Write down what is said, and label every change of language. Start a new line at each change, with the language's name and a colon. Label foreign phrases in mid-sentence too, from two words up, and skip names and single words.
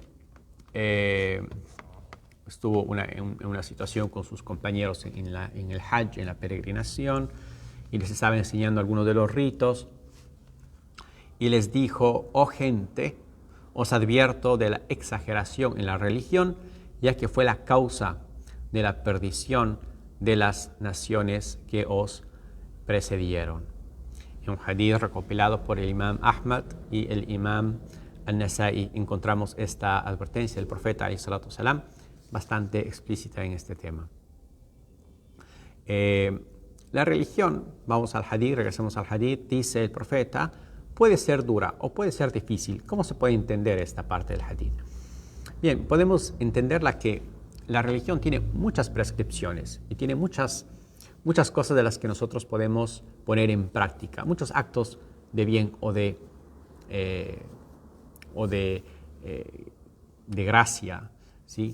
Spanish: estuvo en una situación con sus compañeros en el Hajj, en la peregrinación, y les estaba enseñando algunos de los ritos, y les dijo: oh gente, os advierto de la exageración en la religión, ya que fue la causa de la perdición de las naciones que os precedieron. En un hadith recopilado por el imam Ahmad y el imam An-Nasa'i encontramos esta advertencia del profeta
Arabic: عليه الصلاة والسلام
Spanish: bastante explícita en este tema. La religión, vamos al hadith, regresamos al hadith, dice el profeta, puede ser dura o puede ser difícil. ¿Cómo se puede entender esta parte del hadith? Bien, podemos entenderla que la religión tiene muchas prescripciones y tiene muchas cosas de las que nosotros podemos poner en práctica, muchos actos de bien o de gracia, ¿sí?